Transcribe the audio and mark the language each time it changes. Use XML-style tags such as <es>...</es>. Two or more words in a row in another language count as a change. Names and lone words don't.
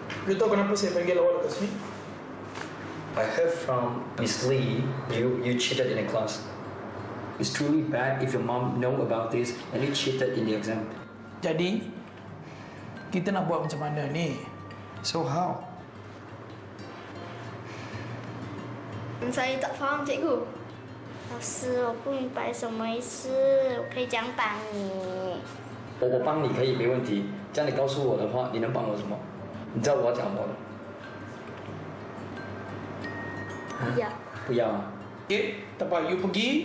<ms>You tahu kenapa saya panggil awak ke sini?</ms> <en>I heard from Miss Lee, you cheated in a class. It's truly bad if your mom know about this and you cheated in the exam.</en> <ms>Jadi, kita nak buat macam mana ni?</ms> <en>So how?</en> <ms>Saya tak faham, cikgu.</ms> <zh>老师，我不明白什么意思，我可以讲帮你。我帮你可以没问题，这样你告诉我的话，你能帮我什么？你知道我要讲什么吗？不要。不要啊。</zh> <ms>Okay, tempat you pergi.</ms>